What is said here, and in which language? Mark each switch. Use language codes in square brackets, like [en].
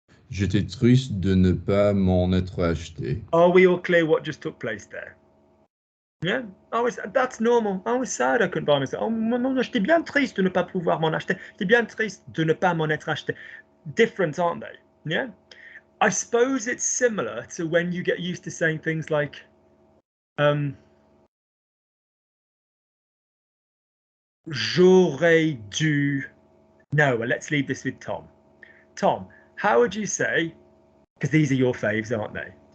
[fr] J'étais triste de ne pas m'en être acheté. [en] Are we all clear what just took place there? Yeah, that's normal. I was sad I couldn't buy myself. [fr] Oh, non, j'étais bien triste de ne pas pouvoir m'en acheter. J'étais bien triste de ne pas m'en être acheté. [en] Different, aren't they? Yeah. I suppose it's similar to when you get used to saying things like, [fr] j'aurais dû. [en] No, well, let's leave this with Tom. Tom, how would you say, because these are your faves, aren't they?